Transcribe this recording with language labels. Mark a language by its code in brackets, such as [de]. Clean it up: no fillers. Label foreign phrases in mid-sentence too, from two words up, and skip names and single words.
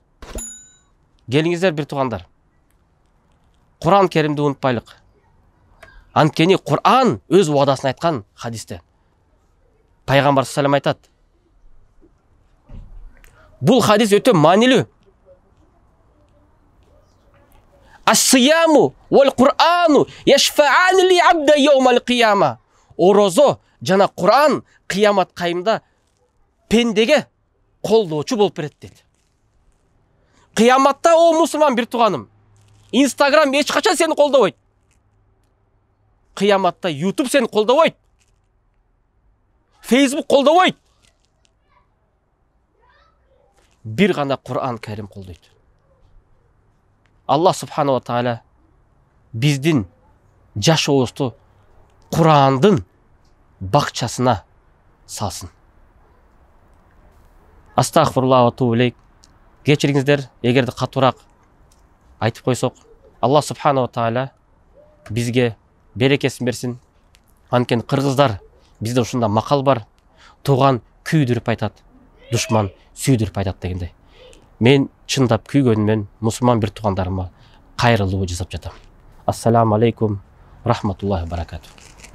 [ky] Келиңиздер бир туугандар. Куран Керимди унутпайлык. Анткени Куран өз уадасын айткан хадисте. Пайгамбар [ar] صلى الله عليه [ky] айтат: "Бул хадис өтө маанилүү. [ar] الصيام والقرآن يشفعان للعبد يوم القيامة. [ky] Орозо жана Куран кыямат кайымда пендеге колдоочу болуп берет дейт. Кыяматта о мусулман бир тууганым, Инстаграм эч качан сени колдобойт. Кыяматта YouTube сени колдобойт. Facebook колдобойт. Бир гана Куран Карим колдойт. Аллах [ar] سبحانه وتعالى [ky] биздин жашообузду Курандын бакчасына салсын. [ar] أستغفر الله وأتوب إليك. [ky] Кечириңиздер, эгерде катуураак айтып койсок, Аллах [ar] سبحانه وتعالى [ky] бизге берекесин берсин. Анткени кыргыздар бизде ушундай макал бар. Тууган күйдүрүп айтат, душман сүйдүрүп айтат дегендей. Мен чындап күйгөнүмөн мусулман бир туугандарыма кайрылуу жасап жатам. [ar] السلام عليكم رحمة الله وبركاته.